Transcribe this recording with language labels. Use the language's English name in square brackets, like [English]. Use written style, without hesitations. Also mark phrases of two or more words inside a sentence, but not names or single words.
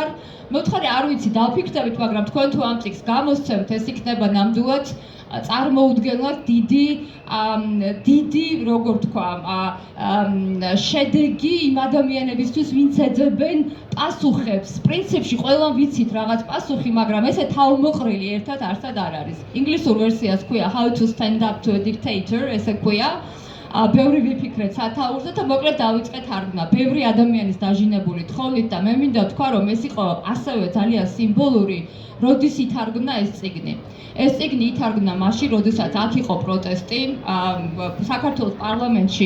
[Georgian] მოთხარი არ ვიცი, დავფიქრდებით, მაგრამ თქვენ თუ ამ წიგნს გამოსცემთ, ეს იქნება ნამდვილად წარმოუდგენლად დიდი, როგორ თქვა, შედეგი იმ ადამიანებისთვის, ვინც ეძებენ პასუხებს. პრინციპში ყველამ ვიცით რაღაც პასუხი, მაგრამ ესე თავმოყრილი ერთად არსად არ არის. ინგლისურ ვერსიას ქვია How to stand up to a dictator, ესე ქვია. ბევრი ვიფიქრეთ სათაურზე და მოკლედ დავიწყეთ თარგმნა. ბევრი ადამიანის დაჟინებული თხოვნით და მე მინდა თქვა, რომ ეს იყო ასევე ძალიან სიმბოლური, როდის ითარგმნა ეს წიგნი. ეს წიგნი ითარგმნა მაშინ, როდესაც აქ იყო პროტესტი საქართველოს პარლამენტში.